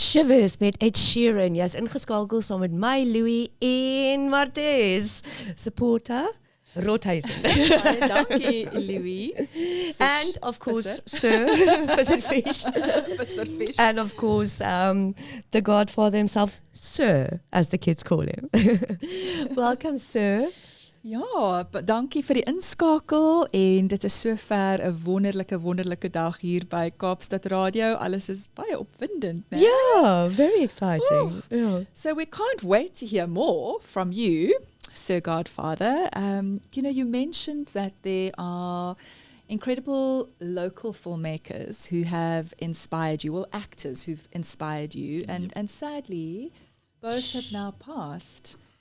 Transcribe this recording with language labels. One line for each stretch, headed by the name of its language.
Afrikaans: Shivers met Ed Sheeran. Jy's ingeskakel saam met my Loui en Martez. Supporter Rothuisen. Dankie, Loui.
English: And of course, Sir Fish. And of course, the Godfather himself, Sir, as the kids call him. Welcome, Sir.
Afrikaans: Ja, dankie vir die inskakel, en dit is sover 'n wonderlike dag hier by Kaapstad Radio. Alles is baie opwindend, né?
English: Yeah, very exciting. Yeah. So we can't wait to hear more from you, Sir Godfather. You mentioned that there are incredible local filmmakers who have inspired you, well, actors who've inspired you, and sadly, both have now passed.